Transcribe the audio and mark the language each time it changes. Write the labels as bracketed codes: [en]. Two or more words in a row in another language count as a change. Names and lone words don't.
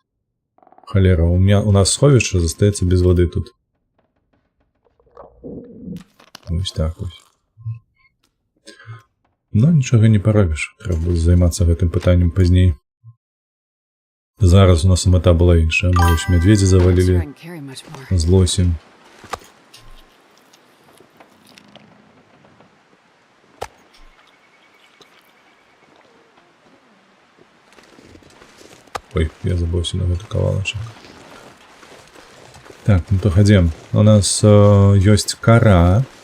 [be] Халера, у нас сховішча застаецца без вады тут. Вось так вось. Но нічога не паробіш, трэба будзе займацца гэтым пытаннем пазней. Зараз у нас мэта была іншая, мы вось мядзведзі завалілі, [en] Can't carry much more. [be] злосім. Ой, я забыўся на гэты кавалачак. Так, ну то хадзем. У нас ёсць кара.